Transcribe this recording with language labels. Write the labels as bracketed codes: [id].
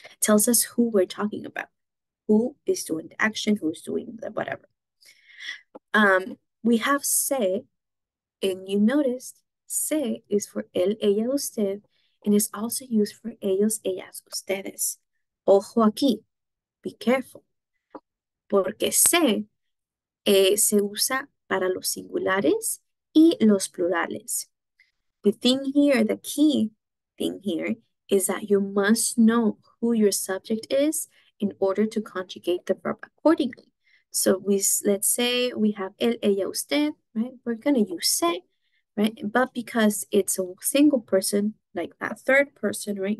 [en] Tells us who we're talking about. Who is doing the action, who's doing the whatever. We have se, and you noticed se is for él, ella, usted, and is also used for ellos, ellas, ustedes. [es] Ojo aquí, [en] be careful. [es] Porque se se usa para los singulares y los plurales. [en] The key thing here is that you must know who your subject is in order to conjugate the verb accordingly. So let's say we have él, ella, usted, right? We're going to use se right? But because it's a single person, like that third person, right?